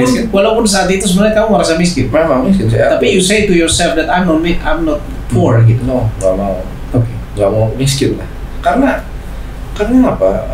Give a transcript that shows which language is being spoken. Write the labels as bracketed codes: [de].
[id] Walaupun saat itu sebenarnya kamu merasa miskin. Memang miskin saya. Tapi [en] you say to yourself that I'm not poor gitu. No, [id] nggak mau. [en] Okay. [id] Nggak mau miskin lah. Karena apa?